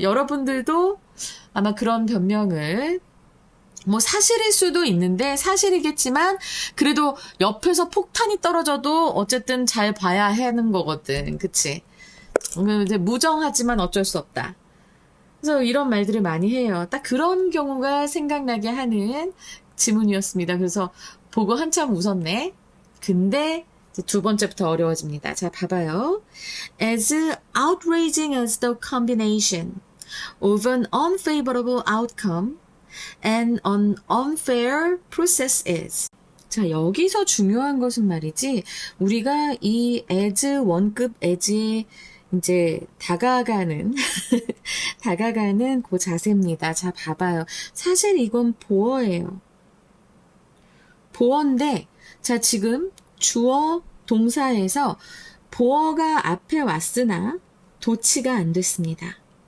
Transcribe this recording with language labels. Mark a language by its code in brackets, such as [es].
[ko] 여러분들도 아마 그런 변명을, 뭐 사실일 수도 있는데, 사실이겠지만 그래도 옆에서 폭탄이 떨어져도 어쨌든 잘 봐야 하는 거거든. 그치? 이제 무정하지만 어쩔 수 없다. 그래서 이런 말들을 많이 해요. 딱 그런 경우가 생각나게 하는 지문이었습니다. 그래서 보고 한참 웃었네. 근데 이제 두 번째부터 어려워집니다. 자, 봐봐요. [en] As outraging as the combination of an unfavorable outcome and an unfair process is. [ko] 자, 여기서 중요한 것은 말이지, 우리가 이 as 원급 as에 이제 다가가는 그 자세입니다. 자, 봐봐요. 사실 이건 보어예요. 보어인데, 자, 지금 주어 동사에서 보어가 앞에 왔으나 도치가 안 됐습니다.